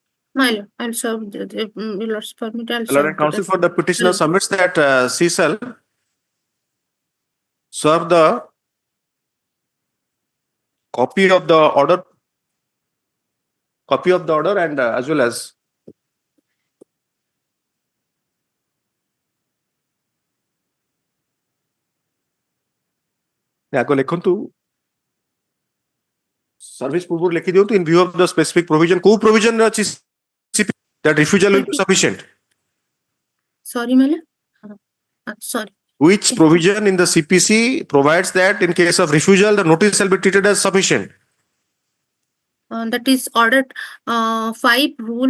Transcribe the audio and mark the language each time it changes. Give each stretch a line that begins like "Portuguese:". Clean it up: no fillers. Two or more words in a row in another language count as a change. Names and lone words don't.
English: My lord, I'll serve your lord's permit. I'll The Lord serve. Counsel for the petitioner Yes. submits that CSL serve the copy of the order and as well as
Odia: ଆଗ ଲେଖନ୍ତୁ service ପୂର୍ବରୁ ଲେଖି ଦିଅନ୍ତୁ
English: in view of the specific provision
Odia: କୋଉ provision ରେ ଅଛି
English: that refusal will be sufficient. Sorry, my lord. Sorry. Which provision in the CPC provides that in case of refusal the notice shall be treated as sufficient? That is ordered 5 rule.